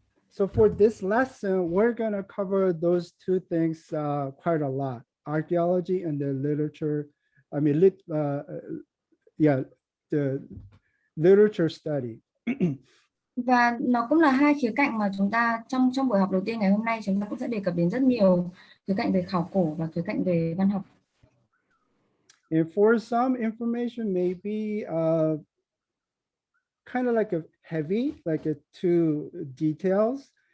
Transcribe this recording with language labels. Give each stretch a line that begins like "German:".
English: So for this lesson, we're going to cover those two things quite a lot: archaeology and the literature. I mean, the literature study.
Vietnamese: Và nó cũng là hai khía cạnh mà chúng ta trong buổi học đầu tiên ngày hôm nay chúng ta cũng sẽ đề cập đến rất nhiều khía cạnh về khảo cổ và khía cạnh về văn học.
English: And for some information may be kind of like a heavy, like a too details.